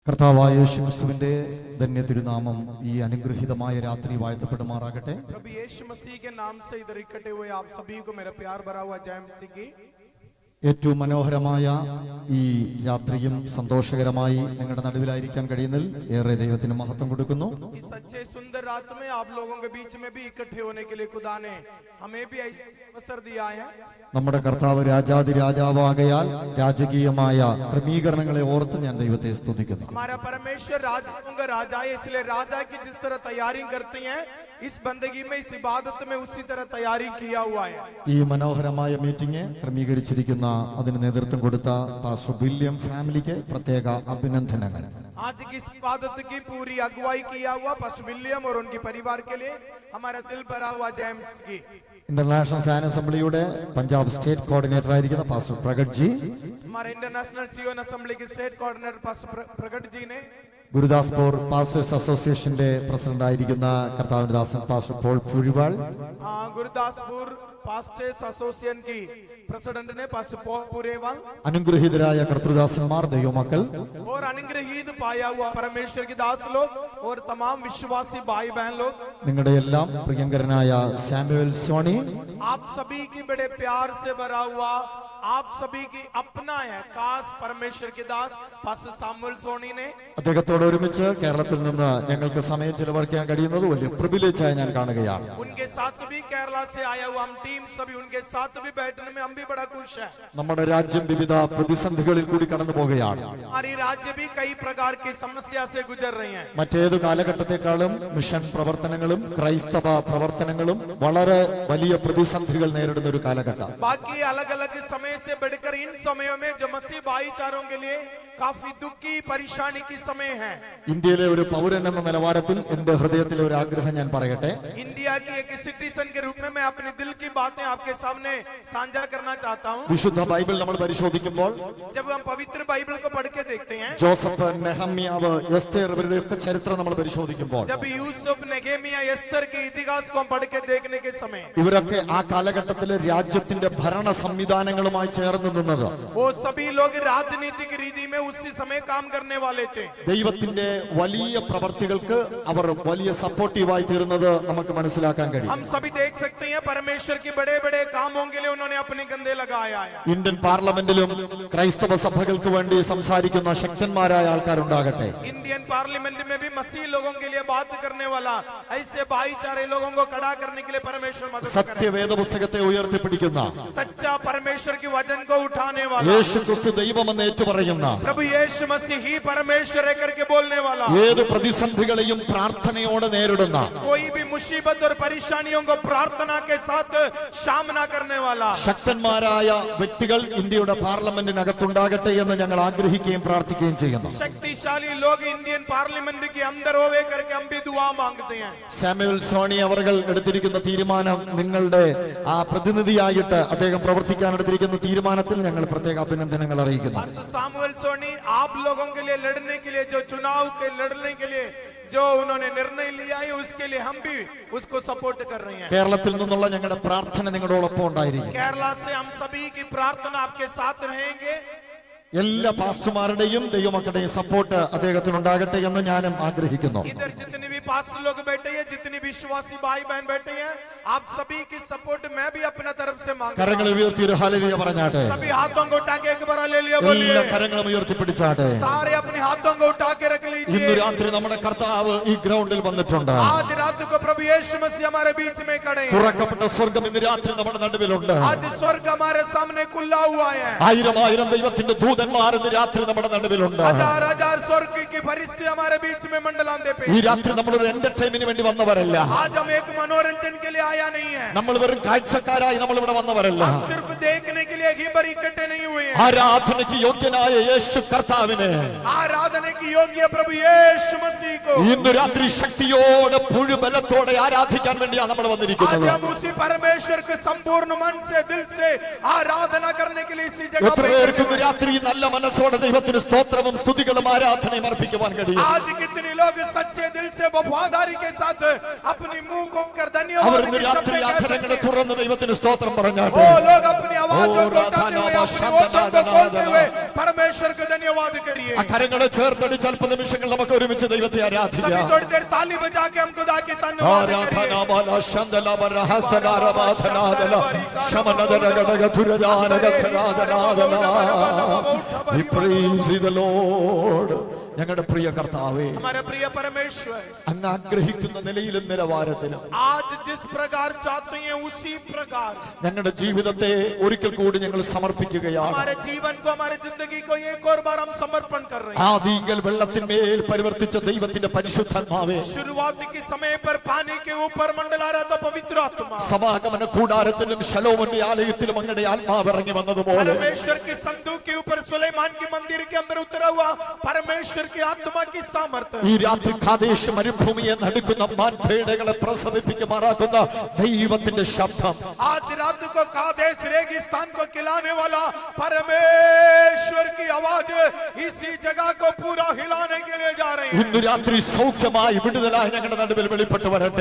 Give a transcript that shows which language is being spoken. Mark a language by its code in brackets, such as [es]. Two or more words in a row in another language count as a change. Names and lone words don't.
[ml] കർത്താവായ യേശുക്രിസ്തുവിന്റെ ധന്യ തിരുനാമം ഈ അനുഗ്രഹീതമായ രാത്രി വാഴ്ത്തപ്പെടുമാറാകട്ടെ. [hi] प्रभु यीशु मसीह के नाम से इधर इकट्ठे हुए आप सभी को मेरा प्यार भरा हुआ जय मसीह की। [ml] ഏറ്റവും മനോഹരമായ ഈ രാത്രിയും സന്തോഷകരമായി നിങ്ങളുടെ നടുവിലായിരിക്കാൻ കഴിയുന്നതിൽ ഏറെ ദൈവത്തിന് മഹത്വം കൊടുക്കുന്നു. [hi] इस अच्छे सुंदर रात में आप लोगों के बीच में भी इकट्ठे होने के लिए खुदा ने हमें भी अवसर दिया है। [ml] നമ്മുടെ കർത്താവ് രാജാതി രാജാവാകയാൽ രാജകീയമായ ക്രമീകരണങ്ങളെ ഓർത്ത് ഞാൻ ദൈവത്തെ സ്തുതിക്കുന്നു. [hi] हमारा परमेश्वर राजाओं का राजा है, इसलिए राजा की जिस तरह तैयारी करते हैं इस बंदगी में, इस इबादत में उसी तरह तैयारी किया हुआ है। [ml] ഈ മനോഹരമായ മീറ്റിംഗ് ക്രമീകരിച്ചിരിക്കുന്ന അതിന് നേതൃത്വം കൊടുത്ത പാസ്റ്റർ വില്യം ഫാമിലിക്ക് പ്രത്യേക അഭിനന്ദനങ്ങൾ. [hi] आज की इस इबादत की पूरी अगुवाई किया हुआ पास्टर विलियम और उनके परिवार के लिए हमारा दिल भरा हुआ जय मसीह की। [ml] ഇന്റർനാഷണൽ സാൻ അസംബ്ലിയുടെ പഞ്ചാബ് [en] state coordinator [ml] ആയിരിക്കുന്ന പാസ്റ്റർ പ്രഗട് ജി, [hi] हमारे इंटरनेशनल सियोन असेंबली के [en] state coordinator [hi] पास्टर प्रगट जी ने, [ml] ഗുരുദാസ്പൂർ പാസ്റ്റേഴ്സ് അസോസിയേഷന്റെ പ്രസിഡന്റ് ആയിരിക്കുന്ന കർത്താവിന്റെ ദാസൻ പാസ്റ്റർ പോൾ പുഴിവാൾ, [hi] गुरदासपुर पास्टर्स एसोसिएशन की प्रेसिडेंट ने पास्टर पॉल पुरेवाल, [ml] അനുഗ്രഹീതരായ കർത്തൃദാസന്മാർ, ദൈവമക്കൾ, [hi] और अनुग्रहीत पाया हुआ परमेश्वर के दास लोग और तमाम विश्वासी भाई बहन लोग, [ml] നിങ്ങളുടെ എല്ലാം പ്രിയങ്കരനായ സാമുവൽ സോണി, [hi] आप सभी की बड़े प्यार से भरा हुआ, आप सभी की अपना है खास परमेश्वर के दास पास्टर सामुएल सोनी ने, [ml] അദ്ദേഹത്തോട് ഒരുമിച്ച് കേരളത്തിൽ നിന്ന് ഞങ്ങൾക്ക് സമയം ചിലവഴിക്കാൻ കഴിയുന്നത് വലിയ പ്രിവിലേജായി ഞാൻ കാണുകയാണ്. [hi] उनके साथ भी केरला से आया हुआ हम टीम सभी उनके साथ भी बैठने में हम भी बड़ा खुश है। [ml] നമ്മുടെ രാജ്യം വിവിധ പ്രതിസന്ധികളിൽ കൂടി കടന്നു പോകുകയാണ്. [hi] हमारी राज्य भी कई प्रकार की समस्या से गुजर रही है। [ml] മറ്റേത് കാലഘട്ടത്തെക്കാളും മിഷൻ പ്രവർത്തനങ്ങളും ക്രൈസ്തവ പ്രവർത്തനങ്ങളും വളരെ വലിയ പ്രതിസന്ധികൾ നേരിടുന്ന ഒരു കാലഘട്ടം. [hi] बाकी अलग अलग समय से बढ़कर इन समयों में जो मसीह भाईचारों के लिए काफी दुख की परेशानी की समय है। [ml] ഇന്ത്യയിലെ ഒരു പൗരൻ എന്ന നിലവാരത്തിൽ എന്റെ ഹൃദയത്തിലെ ഒരു ആഗ്രഹം ഞാൻ പറയട്ടെ. [hi] इंडिया की एक सिटीजन के रूप में मैं अपने दिल की बातें आपके सामने साझा करना चाहता हूँ। [ml] വിശുദ്ധ ബൈബിൾ നമ്മൾ പരിശോധിക്കുമ്പോൾ [hi] जब हम पवित्र बाइबल को पढ़ के देखते हैं, [ml] ജോസഫ്, നെഹമ്യാവ്, എസ്തേർ ഇവരുടെയൊക്കെ ചരിത്രം നമ്മൾ പരിശോധിക്കുമ്പോൾ [hi] जब यूसुफ, नेगेमिया, एस्तर के इतिहास को हम पढ़ के देखने के समय, [ml] ഇവരൊക്കെ ആ കാലഘട്ടത്തിലെ രാജ്യത്തിന്റെ ഭരണ സംവിധാനങ്ങളുമായി ചേർന്ന് നിന്നത് [hi] वो सभी लोग राजनीतिक रीति में उसी समय काम करने वाले थे। [ml] ദൈവത്തിന്റെ വലിയ പ്രവർത്തികൾക്ക് അവർ വലിയ സപ്പോർട്ടീവായി തീർന്നത് നമുക്ക് മനസ്സിലാക്കാൻ കഴിയും. [hi] हम सभी देख सकते हैं परमेश्वर के बड़े बड़े कामों के लिए उन्होंने अपने कंधे लगाया है। [ml] ഇന്ത്യൻ പാർലമെന്റിലും ക്രൈസ്തവ സഭകൾക്ക് വേണ്ടി സംസാരിക്കുന്ന ശക്തന്മാരായ ആൾക്കാരുണ്ടാകട്ടെ. [hi] इंडियन पार्लियामेंट में भी मसीह लोगों के लिए बात करने वाला, ऐसे भाईचारे लोगों को खड़ा करने के लिए परमेश्वर मदद करे। [ml] സത്യവേദ പുസ്തകത്തെ ഉയർത്തിപ്പിടിക്കുന്ന [hi] सच्चा परमेश्वर के वचन को उठाने वाला, [ml] യേശു ക്രിസ്തു ദൈവമെന്ന് ഏറ്റുപറയുന്ന, [hi] प्रभु यीशु मसीह ही परमेश्वर है करके बोलने वाला, [ml] ഏത് പ്രതിസന്ധികളെയും പ്രാർത്ഥനയോടെ നേരിടുന്ന, [hi] कोई भी मुसीबत और परेशानियों को प्रार्थना के साथ सामना करने वाला [ml] ശക്തന്മാരായ വ്യക്തികൾ ഇന്ത്യയുടെ പാർലമെന്റിനകത്തുണ്ടാകട്ടെ എന്ന് ഞങ്ങൾ ആഗ്രഹിക്കുകയും പ്രാർത്ഥിക്കുകയും ചെയ്യുന്നു. [hi] शक्तिशाली लोग इंडियन पार्लियामेंट के अंदर होवे करके हम भी दुआ मांगते हैं। [ml] സാമുവൽ സോണി അവർ എടുത്തിരിക്കുന്ന തീരുമാനം, നിങ്ങളുടെ ആ പ്രതിനിധിയായിട്ട് അദ്ദേഹം പ്രവർത്തിക്കാൻ എടുത്തിരിക്കുന്ന തീരുമാനത്തിൽ ഞങ്ങൾ പ്രത്യേക അഭിനന്ദനങ്ങൾ അറിയിക്കുന്നു. [hi] पास्टर सामुएल सोनी, आप लोगों के लिए लड़ने के लिए, जो चुनाव के लड़ने के लिए जो उन्होंने निर्णय लिया है, उसके लिए हम भी उसको सपोर्ट कर रहे हैं। [ml] കേരളത്തിൽ നിന്നുള്ള ഞങ്ങളുടെ പ്രാർത്ഥന നിങ്ങളോടൊപ്പം ഉണ്ടായിരിക്കും. [hi] केरला से हम सभी की प्रार्थना आपके साथ रहेंगे। [ml] എല്ലാ പാസ്റ്റർമാരുടെയും ദൈവമക്കളുടെയും സപ്പോർട്ട് അദ്ദേഹത്തിന് ഉണ്ടാകട്ടെ എന്ന് ഞാനും ആഗ്രഹിക്കുന്നു. [hi] इधर जितने भी पास्टर लोग बैठे हैं, जितने विश्वासी भाई बहन बैठे हैं, आप सभी की सपोर्ट मैं भी अपना तरफ से मांगता [ml] കരങ്ങൾ [hi] हूं। [ml] ഉയർത്തി ഒരു ഹല്ലേലൂയ പറഞ്ഞാട്ടെ. [hi] सभी हाथों को उठा के एक बार हालेलुया बोलिए। [ml] എല്ലാ കരങ്ങളും ഉയർത്തിപ്പിടിച്ചാട്ടെ. [hi] सारे अपने हाथों को उठा के रख [ml] ഇന്ന് [hi] लीजिए। [ml] രാത്രി നമ്മുടെ കർത്താവ് ഈ ഗ്രൗണ്ടിൽ വന്നിട്ടുണ്ട്. [hi] आज रात को प्रभु यीशु मसीह हमारे बीच में खड़े हैं। [ml] തുറക്കപ്പെട്ട സ്വർഗം ഇന്ന് രാത്രി നമ്മുടെ നടുവിലുണ്ട്. [hi] आज स्वर्ग हमारे सामने खुला हुआ है। [ml] ആയിരം ആയിരം ദൈവത്തിന്റെ ദൂതന്മാർ ഇന്ന് രാത്രി നമ്മുടെ നടുവിലുണ്ട്. [hi] हजार हजार स्वर्ग की फरिश्ते हमारे बीच में मंडलाते पे। [ml] ഈ രാത്രി നമ്മളൊരു എന്റർടൈൻമെന്റിന് വേണ്ടി വന്നവരല്ല. [hi] आज हम एक मनोरंजन के लिए आया नहीं है, [ml] നമ്മൾ വെറും കാഴ്ചക്കാരായി നമ്മൾ ഇവിടെ വന്നവരല്ല. [hi] हम सिर्फ देखने के लिए ही पर इकट्ठे नहीं हुए हैं। [ml] ആരാധനയ്ക്ക് യോഗ്യനായ യേശു കർത്താവിനെ [hi] आराधना की योग्य प्रभु यीशु मसीह को [ml] ഇന്ന് രാത്രി ശക്തിയോടെ പുഴുബലത്തോടെ ആരാധിക്കാൻ വേണ്ടിയാണ് നമ്മൾ [hi] आज [ml] വന്നിരിക്കുന്നത്. [hi] हम उसी परमेश्वर के संपूर्ण मन से, दिल से आराधना करने के लिए इसी जगह [ml] എത്ര [hi] पे [ml] പേർക്ക് ഇന്ന് രാത്രി നല്ല മനസ്സോടെ ദൈവത്തിന് സ്തോത്രവും സ്തുതികളും ആരാധനയും അർപ്പിക്കുവാൻ കഴിയും. [hi] आज कितने लोग सच्चे दिल से वफादारी के साथ अपनी मुंह को कर [ml] അവർ [hi] धन्यवाद [ml] ഇന്ന് [hi] के [ml] രാത്രി [hi] शब्द कह [ml] അധരങ്ങളെ [hi] सकते हैं। [ml] തുറന്ന് ദൈവത്തിന് സ്തോത്രം പറഞ്ഞാട്ടെ. [hi] वो लोग अपनी आवाज दरवाजों को उठाते हुए अपने ओठों को खोलते हुए परमेश्वर को धन्यवाद करिए। [ml] ആ കരങ്ങളെ ചേർത്തടിച്ച് അല്പ നിമിഷങ്ങൾ നമുക്ക് ഒരുമിച്ച് ദൈവത്തെ [hi] सभी [ml] ആരാധിക്കാം. [hi] थोड़ी देर ताली बजा के हम खुदा की धन्यवाद करिए। [en] We praise the Lord. [ml] ഞങ്ങളുടെ പ്രിയ കർത്താവേ, [hi] हमारे प्रिय परमेश्वर, [ml] അങ്ങ് ആഗ്രഹിക്കുന്ന നിലയിലും നിലവാരത്തിലും [hi] आज जिस प्रकार चाहते हैं उसी प्रकार [ml] ഞങ്ങളുടെ ജീവിതത്തെ ഒരിക്കൽ കൂടി ഞങ്ങൾ സമർപ്പിക്കുകയാണ്. [hi] हमारे जीवन को, हमारे जिंदगी को एक और बार हम समर्पण कर रहे हैं। [ml] ആദിയിൽ വെള്ളത്തിന്മേൽ പരിവർത്തിച്ച ദൈവത്തിന്റെ പരിശുദ്ധാത്മാവേ, [hi] शुरुआत के समय पर पानी के ऊपर मंडला रहा था पवित्र आत्मा। [ml] സമാഗമന കൂടാരത്തിലും ശലോമോന്റെ ആലയത്തിലും അങ്ങയുടെ ആത്മാവ് ഇറങ്ങി വന്നതുപോലെ [hi] परमेश्वर के संदूक के ऊपर सुलेमान के मंदिर के अंदर उतरा हुआ परमेश्वर की आत्मा की सामर्थ्य [ml] ഈ രാത്രി കാദേശ് മരുഭൂമിയെ നടുക്കുന്ന മാൻപേടകളെ പ്രസവിപ്പിക്കുമാറാക്കുന്ന ദൈവത്തിന്റെ ശബ്ദം [hi] आज रात को कादेश रेगिस्तान को खिलाने वाला परमेश्वर की आवाज इसी जगह को पूरा हिलाने के लिए जा रही है। [ml] ഇന്ന് രാത്രി സൗഖ്യമായി വിടുതലായി ഞങ്ങളുടെ നടുവിൽ വെളിപ്പെട്ടു വരട്ടെ.